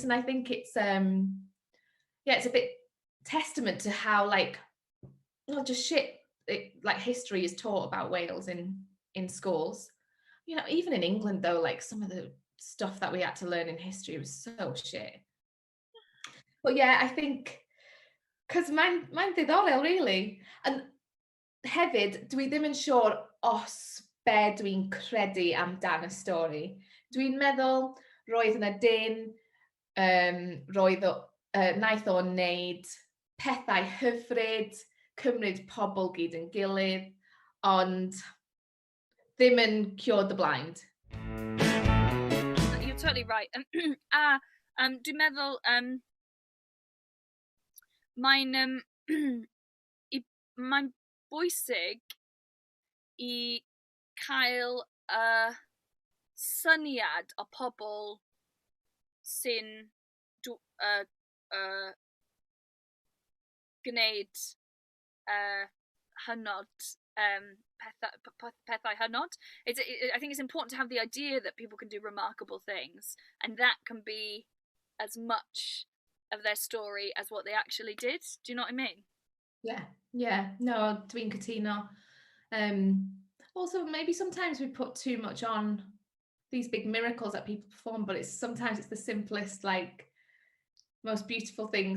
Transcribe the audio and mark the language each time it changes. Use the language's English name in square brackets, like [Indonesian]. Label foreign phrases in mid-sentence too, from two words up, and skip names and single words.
[English] And I think it's it's a bit testament to how like history is taught about Wales in schools. You know, even in England though, like some of the stuff that we had to learn in history was so shit. But yeah, I think because [Welsh] mae'n ddiddorol [English] really. [Welsh] And hefyd, dwi ddim yn siŵr os be dwi'n credu amdan y stori. Dwi'n meddwl roedd yna dyn, naeth o'n wneud pethau hyfryd, cymryd pobl gyd yn gilydd, ond ddim yn [English] cure the blind. You're totally right. [Welsh] Dwi'n meddwl mae'n bwysig I cael syniad o pobl sy'n gwneud hynod pethau hynod. [English] I think it's important to have the idea that people can do remarkable things, and that can be as much of their story as what they actually did. Do you know what I mean? Yeah. No, [Welsh] Dwi'n cytuno. [English] Also, maybe sometimes we put too much on these big miracles that people perform, but sometimes it's the simplest, like, most beautiful things.